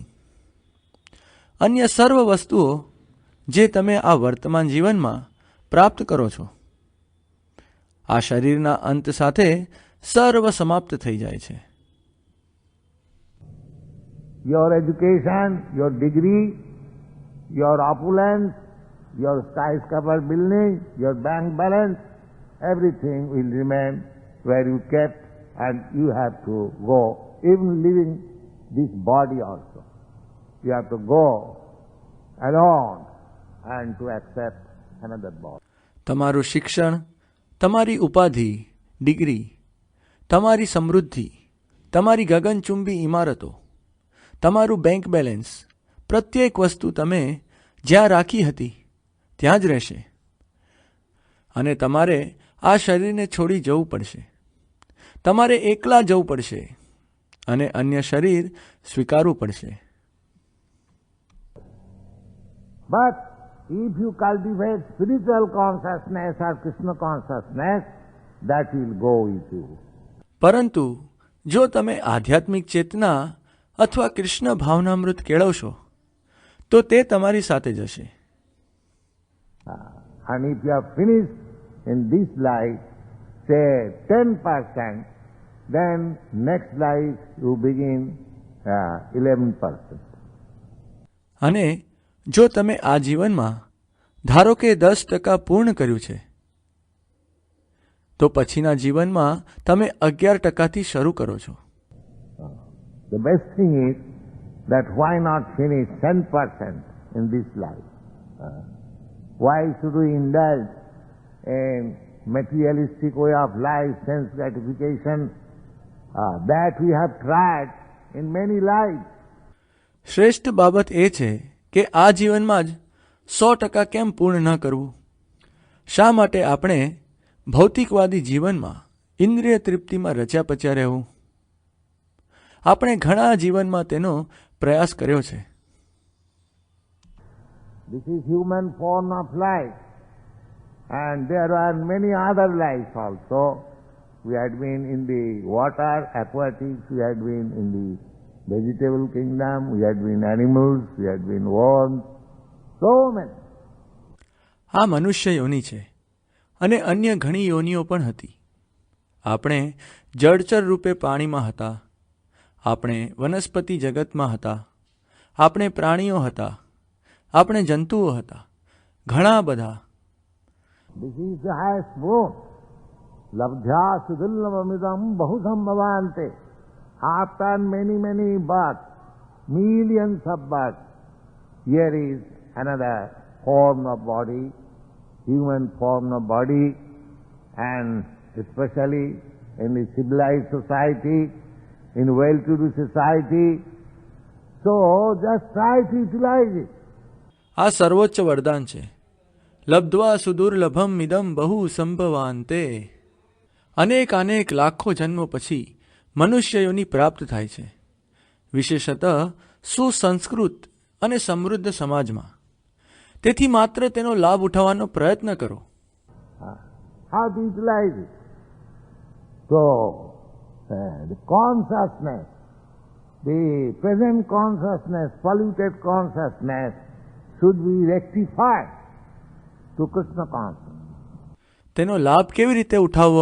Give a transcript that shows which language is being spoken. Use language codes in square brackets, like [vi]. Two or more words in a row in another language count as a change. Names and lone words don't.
[gu] અન્ય સર્વ વસ્તુઓ જે તમે આ વર્તમાન જીવનમાં પ્રાપ્ત કરો છો, આ શરીરના અંત સાથે સર્વ સમાપ્ત થઈ જાય છે. [en] Your education, your degree, your opulence, your skyscraper building, your bank balance, everything will remain where you kept, and you have to go, even leaving this body also. You have to go alone and to accept another body. [gu] તમારું શિક્ષણ, તમારી ઉપાધિ, ડિગ્રી, તમારી સમૃદ્ધિ, તમારી ગગનચુંબી ઇમારતો, તમારું [en] bank balance, [gu] પ્રત્યેક વસ્તુ તમે જ્યાં રાખી હતી ત્યાં જ રહેશે, અને તમારે આ શરીરને છોડી જવું પડશે. તમારે એકલા જવું પડશે અને અન્ય શરીર સ્વીકારવું પડશે. [en] But if you cultivate spiritual consciousness or Krishna consciousness, that will go with you. [gu] પરંતુ જો તમે આધ્યાત્મિક ચેતના અથવા કૃષ્ણ ભાવનામૃત કેળવશો તો તે તમારી સાથે જશે. [en] And if you have finished in this life, say 10%, then next life you begin 11%. [gu] અને જો તમે આ જીવનમાં ધારો કે 10% પૂર્ણ કર્યું છે, તો પછીના જીવનમાં તમે 11%થી શરૂ કરો છો. [en] The best thing is that why not finish 10% in this life? Why should we indulge in materialistic way of life, sense gratification, that we have tried in many lives? [gu] શ્રેષ્ઠ બાબત એ છે કે આ જીવનમાં જ 100% કેમ પૂર્ણ ન કરવું? શા માટે આપણે ભૌતિકવાદી જીવનમાં ઇન્દ્રિય તૃપ્તિમાં રચ્યા પચ્યા રહેવું. આપણે ઘણા જીવનમાં તેનો પ્રયાસ કર્યો છે. [en] This is human form of life. And there are many other lives also. We had been in the water, aquatics, we had been in the vegetable kingdom, we had been animals, we had been worms, so many. [gu] આ મનુષ્ય યોનિ છે અને અન્ય ઘણી યોનિઓ પણ હતી. આપણે જળચર રૂપે પાણીમાં હતા, આપણે વનસ્પતિ જગતમાં હતા, આપણે પ્રાણીઓ હતા, આપણે જંતુઓ હતા, ઘણા બધા. [en] This is the highest boon. [sa] लब्ध्वा सुदुर्लभमिदं बहुधं भवान्ते. [en] After many births, millions of births, here is another form of body, human form of body, and especially in the civilized society, in well-to-do society. So just try to utilize it. [gu] આ સર્વોચ્ચ વરદાન છે. [sa] लब्ध्वा सुदुर्लभम मिदम बहु संभवान्ते. [gu] અનેક લાખો જન્મો પછી મનુષ્યોની પ્રાપ્ત થાય છે, વિશેષતઃ સુસંસ્કૃત અને સમૃદ્ધ સમાજમાં. તેથી માત્ર તેનો લાભ ઉઠાવવાનો પ્રયત્ન કરો. [en] How to utilize it? So, the consciousness, the present consciousness, polluted consciousness should be rectified to Krishna consciousness. [gu] તેનો લાભ કેવી રીતે ઉઠાવવો?